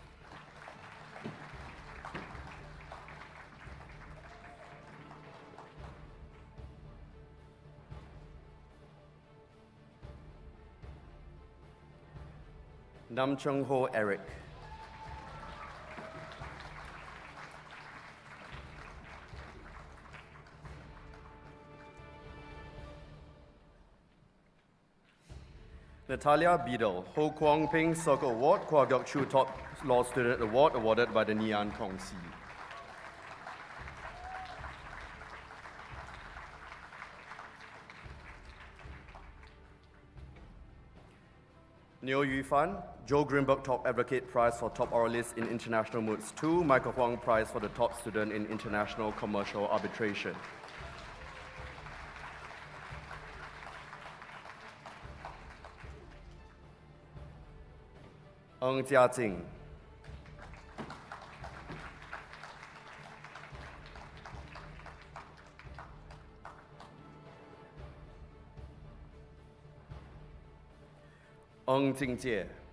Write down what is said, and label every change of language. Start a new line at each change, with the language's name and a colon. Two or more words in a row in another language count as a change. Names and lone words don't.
English: Nam Chung Ho Eric. Natalia Beadle, Ho Kwong Ping Circle Award, Kwa Gyok Chu Top Law Student Award awarded by the Nian Kong Si. Neo Yu Fan, Joe Greenberg Top Advocate Prize for Top Oralist in International Moods 2, Michael Huang Prize for the Top Student in International Commercial Arbitration. Ng Jiajing. Ng Jingjie.